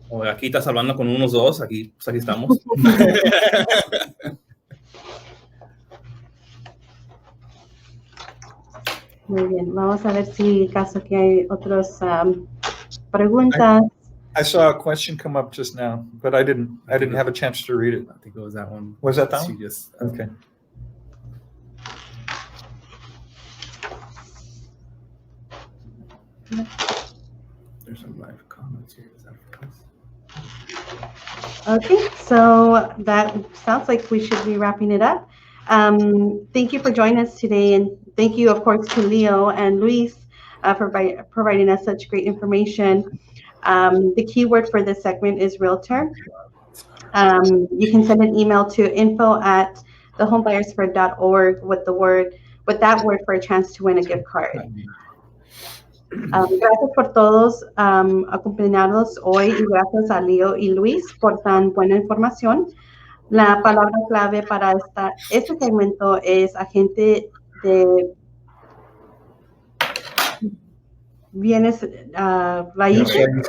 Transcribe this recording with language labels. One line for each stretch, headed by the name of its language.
Spanish: Aquí estás hablando con unos dos, aquí estamos. Muy bien, vamos a ver si acaso que hay otras preguntas.
English: I saw a question come up just now, but I didn't have a chance to read it. I think it was that one. Was that one? Yes. Okay. There's some live comments here. Is that Okay, so that sounds like we should be wrapping it up. Thank you for joining us today, and thank you, of course, to Leo and Luis for providing us such great information. The keyword for this segment is realtor. You can send an email to info@thehomebuyersfair.org with that word for a chance to win a gift card.
Spanish: Gracias por todos acompañarnos hoy y gracias a Leo y Luis por tan buena información. La palabra clave para este segmento es agente de bienes raíces.